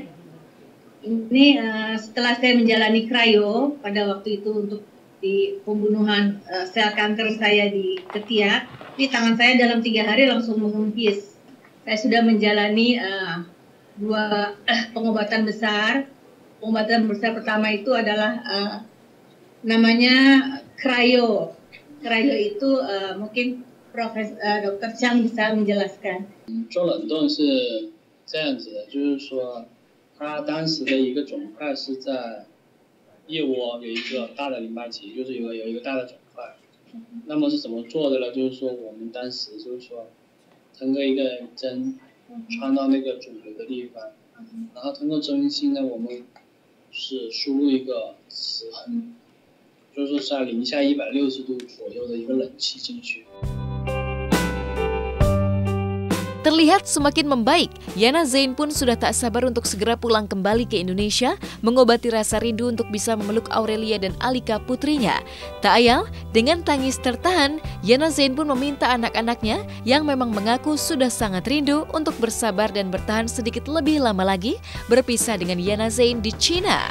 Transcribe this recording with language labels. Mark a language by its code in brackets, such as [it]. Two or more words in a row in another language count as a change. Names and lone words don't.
[id] Ini setelah saya menjalani cryo pada waktu itu untuk di pembunuhan sel kanker saya di ketiak, di tangan saya dalam 3 hari langsung mengempis. Saya sudah menjalani 2 pengobatan besar pengobatan besar pertama itu adalah namanya cryo. Cryo itu mungkin Dr. Chang bisa menjelaskan. [zh] 做冷冻是这样子的，就是说，它当时的一个肿块是在腋窝有一个大的淋巴结，就是有一个大的肿块。那么是怎么做的呢？就是说我们当时就是说，通过一个针穿到那个肿瘤的地方，然后通过针芯呢，我们是输入一个磁痕，就是在零下160度左右的一个冷气进去。 [id] Terlihat semakin membaik, Yana Zain pun sudah tak sabar untuk segera pulang kembali ke Indonesia, mengobati rasa rindu untuk bisa memeluk Aurelia dan Alika putrinya. Tak ayal, dengan tangis tertahan, Yana Zain pun meminta anak-anaknya yang memang mengaku sudah sangat rindu untuk bersabar dan bertahan sedikit lebih lama lagi berpisah dengan Yana Zain di China.